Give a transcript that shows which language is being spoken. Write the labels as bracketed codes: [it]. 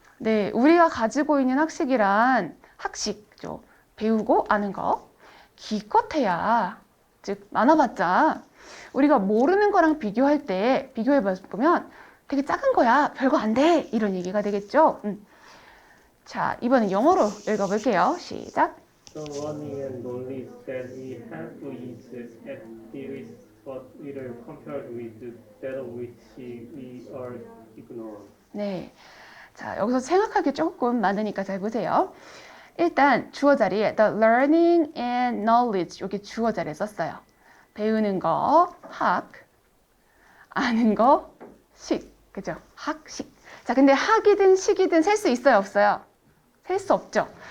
[ko] 네, 우리가 가지고 있는 학식이란 학식죠. 배우고 아는 거. 기껏해야, 즉 많아봤자 우리가 모르는 거랑 비교할 때 비교해 보면 되게 작은 거야. 별거 안 돼. 이런 얘기가 되겠죠. 자, 이번엔 영어로 읽어볼게요. 시작. [en] The learning and knowledge that we have is at least but little compared with that of which we are ignorant. [ko] 네. 자, 여기서 생각할 게 조금 많으니까 잘 보세요. 일단 주어 자리에 [en] the learning and knowledge [ko] 여기 주어 자리에 썼어요. 배우는 거, 학, 아는 거, 식. 그죠? 학식. 자, 근데 학이든 식이든 셀 수 있어요, 없어요? 셀 수 없죠.